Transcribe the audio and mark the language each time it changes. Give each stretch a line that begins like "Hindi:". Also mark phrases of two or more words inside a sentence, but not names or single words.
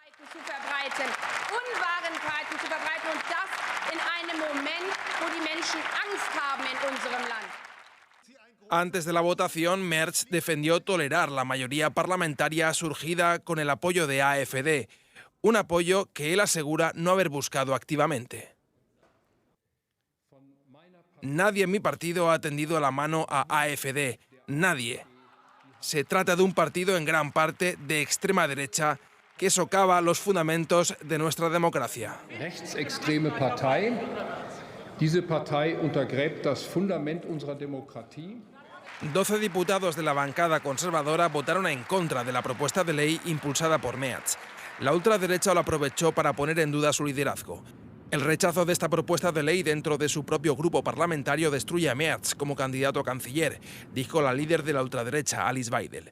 Spanish: Antes de la votación, Merz defendió tolerar la mayoría parlamentaria surgida con el apoyo de AfD, un apoyo que él asegura no haber buscado activamente. Nadie en mi partido ha tendido la mano a AfD, nadie. Se trata de un partido en gran parte de extrema derecha que socava los fundamentos de nuestra democracia.
German: Rechtsextreme Partei. Diese Partei untergräbt das Fundament unserer Demokratie.
Spanish: 12 diputados de la bancada conservadora votaron en contra de la propuesta de ley impulsada por Merz. La ultraderecha lo aprovechó para poner en duda su liderazgo. El rechazo de esta propuesta de ley dentro de su propio grupo parlamentario destruye a Merz como candidato a canciller, dijo la líder de la ultraderecha, Alice Weidel.